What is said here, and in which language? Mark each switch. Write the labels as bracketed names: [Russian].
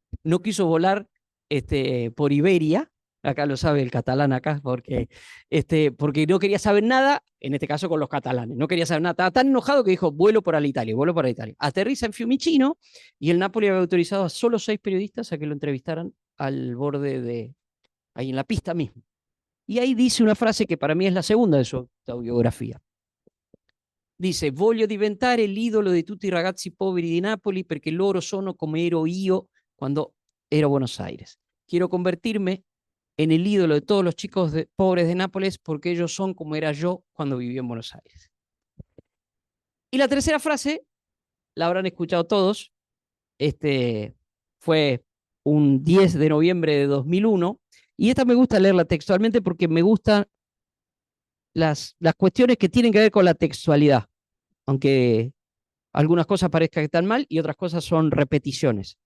[Spanish] No quiso volar por Iberia, acá lo sabe el catalán acá, porque no quería saber nada, en este caso con los catalanes, no quería saber nada, estaba tan enojado que dijo, vuelo para Italia. Aterriza en Fiumicino y el Napoli había autorizado a solo 6 periodistas a que lo entrevistaran al borde ahí en la pista mismo. Y ahí dice una frase que para mí es la segunda de su autobiografía. [Italian] Dice, voglio diventare l'idolo di tutti i ragazzi poveri di Napoli perché loro sono come ero io cuando ero Buenos Aires. [Spanish] Quiero convertirme en el ídolo de todos los chicos pobres de Nápoles porque ellos son como era yo cuando viví en Buenos Aires. Y la tercera frase, la habrán escuchado todos, fue un 10 de noviembre de 2001, y esta me gusta leerla textualmente porque me gustan las cuestiones que tienen que ver con la textualidad, aunque algunas cosas parezcan que están mal y otras cosas son repeticiones.